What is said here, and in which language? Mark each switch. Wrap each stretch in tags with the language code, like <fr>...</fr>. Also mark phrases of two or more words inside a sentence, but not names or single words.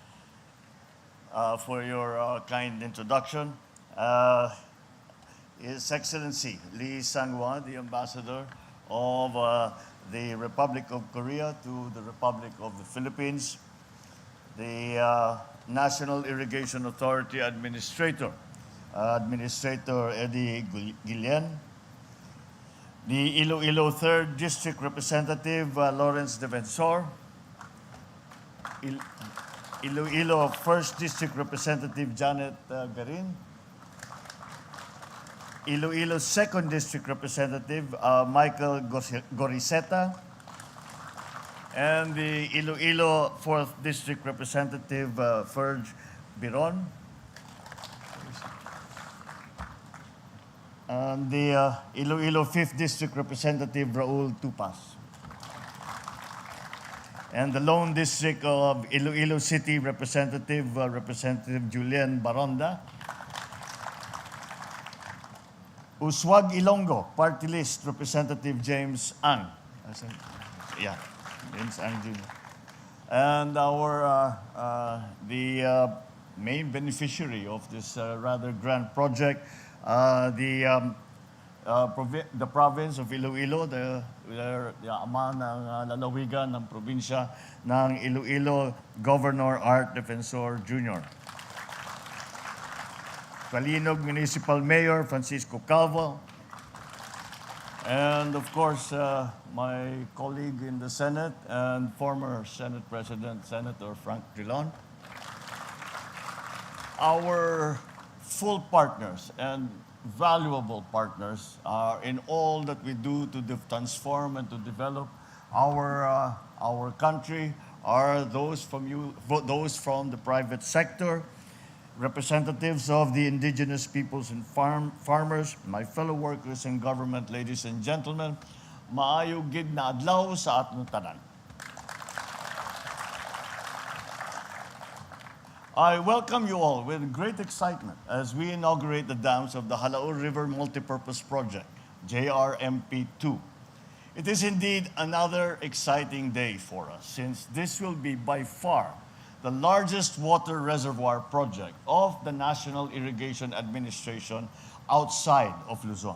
<en>For your kind introduction, His Excellency Lee Sang-hwa, the Ambassador of the Republic of Korea to the Republic of the Philippines, the National Irrigation Authority Administrator, Administrator Eddie Guillen, the Iloilo 3rd District Representative Lawrence Defensor, Iloilo 1st District Representative Janet Garin, Iloilo 2nd District Representative Michael Goriseta, and the Iloilo 4th District Representative Ferg Biron, and the Iloilo 5th District Representative Raul Tupas, and the Lone District of Iloilo City Representative Representative Julian Baronda, Uswag Ilonggo Party List Representative James Ang, James Ang Jr., and our the main beneficiary of this rather grand project, the province of Iloilo, the</en> <tl>ama ng lalawigan ng probinsya ng Iloilo,</tl> <en>Governor Art Defensor Jr. Kalinog Municipal Mayor Francisco Calvo, and of course my colleague in the Senate and former Senate President, Senator Frank Drilon. Our full partners and valuable partners in all that we do to transform and to develop our country are those from the private sector, representatives of the indigenous peoples and farmers, my fellow workers in government, ladies and gentlemen,</en> <hil>maayong gid na adlaw sa atong tanan.</hil> <en>I welcome you all with great excitement as we inaugurate the dams of the Halaur River Multipurpose Project, JRMP2. It is indeed another exciting day for us, since this will be by far the largest water reservoir project of the National Irrigation Administration outside of Luzon.</en>